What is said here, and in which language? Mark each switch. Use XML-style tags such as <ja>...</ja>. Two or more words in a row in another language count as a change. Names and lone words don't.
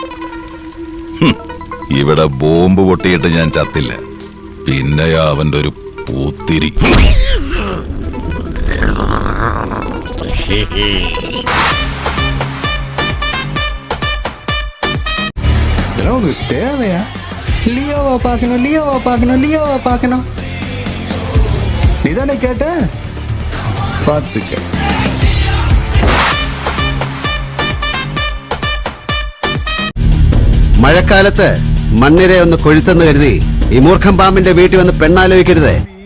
<ml>ഇവിടെ ബോംബ് പൊട്ടിയിട്ട് ഞാൻ ചത്തില്ല, പിന്നെയാ അവന്റെ ഒരു പൂത്തിരി.</ml> <ta>தேவையா? லியோவா பார்க்கணும், லியோவா பார்க்கணும், லியோவா பார்க்கணும். நீதானே கேட்ட? பார்த்துக்க.</ta> <ml>മഴക്കാലത്ത് മണ്ണിരെ ഒന്ന് കൊഴുത്തെന്ന് കരുതി ഈ മൂർഖം പാമ്പിന്റെ വീട്ടിൽ വന്ന് പെണ്ണാലോചിക്കരുത്.</ml>